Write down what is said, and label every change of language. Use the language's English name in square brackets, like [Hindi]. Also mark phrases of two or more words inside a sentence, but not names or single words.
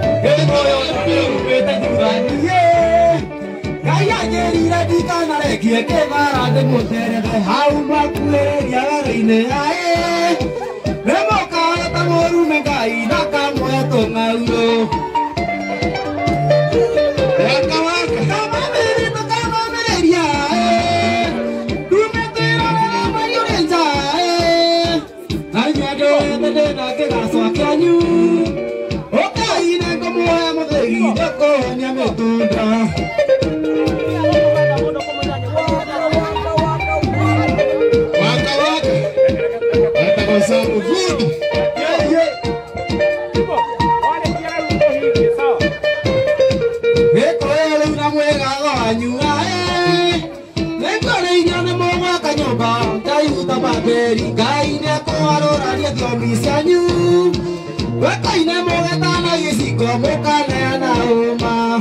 [Kikuyu] Ĩ, moyo ũcio umĩte thutha. Ngai anjĩrire ndikanarekie kĩgara ndĩmũterethe hau makuĩrĩria werũ-inĩ. Aĩ, nĩ mũkaara ta mũrume Ngai na kamwe tũng'aurũ. Waka, waka. Kamamĩrĩ tũkamamĩrĩria, aĩ. Ndume twĩrorere mweri ũrĩ nja, aĩ. Na inyuĩ andũ ethĩ ndĩna kĩgaco kĩanyu. Ũkai nĩ ngũmũhe mũthĩgi nĩkũhonia mĩtunda. Waka, waka. Waka [Swahili] kwa sababu [English] good. Yeah, yeah. [Kikuyu] Gĩkũyũ rĩu na mwĩgago wanyu, aĩ. Nĩngũrĩirio nĩ mũgwaka nyũmba, Ngai ruta mamberi, Ngai nĩekũharũrania thiomi cianyu. Wekaine mũgetana gĩcingo mũkaneana ũma.